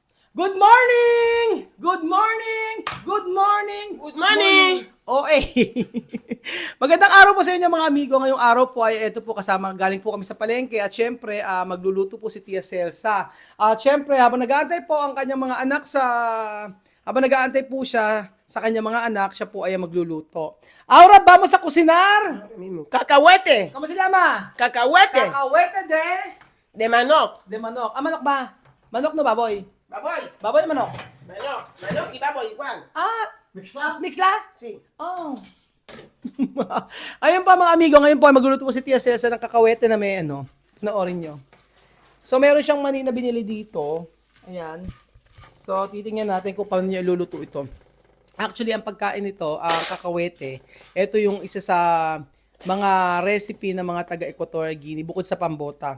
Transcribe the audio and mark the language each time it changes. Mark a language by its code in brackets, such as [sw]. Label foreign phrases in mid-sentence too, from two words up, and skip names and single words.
[en] Good morning! Good morning! Good morning! Good morning! Okay. [tl] Magandang araw po sa inyo mga amigo. Ngayong araw po ay ito po kasama. Galing po kami sa palengke at syempre magluluto po si Tia Celsa. At syempre habang nag-aantay po ang kanyang mga anak habang nag-aantay po siya sa kanyang mga anak, siya po ay magluluto. [es] Aura, vamos sa kusinar! Cacahuete. Kamu se llama? Cacahuete. Kakahuete De manok. [tl] de manok. Manok ba? Manok no baboy? Baboy. Baboy manok? [es] Manok. Manok y baboy igual. Mix la? Mix la? Sí. Oh. [tl] Ayun pa mga amigo, ngayon po ay magluluto po si Tia Celsa ng kakawete na may panoorin nyo. So meron siyang mani na binili dito. Ayan. So titingnan natin kung paano niya iluluto ito. Actually, ang pagkain nito, kakawete, ito yung isa sa mga recipe ng mga taga-Equatorial Guinea bukod sa pambota.